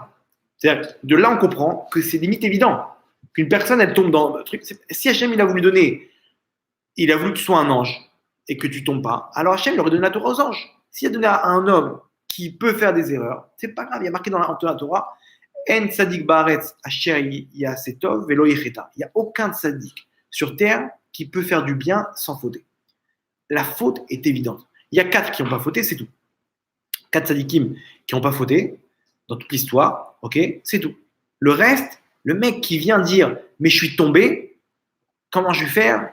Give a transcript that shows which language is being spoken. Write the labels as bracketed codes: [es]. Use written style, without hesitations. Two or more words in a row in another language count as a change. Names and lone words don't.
[fr] C'est-à-dire, de là, on comprend que c'est limite évident qu'une personne, elle tombe dans le truc. Si Hachem, il a voulu que tu sois un ange et que tu tombes pas, alors Hachem, il aurait donné la Torah aux anges. S'il a donné à un homme qui peut faire des erreurs, c'est pas grave. Il y a marqué dans la Torah, [he] אין צדיק בארץ אשר יעשה טוב ולא יחטא. [fr] Il n'y a aucun tzadik sur terre qui peut faire du bien sans fauter. La faute est évidente. Il y a 4 qui n'ont pas fauté, c'est tout. 4 tzadikim qui n'ont pas fauté dans toute l'histoire, ok, c'est tout. Le reste, le mec qui vient dire « mais je suis tombé, comment je vais faire?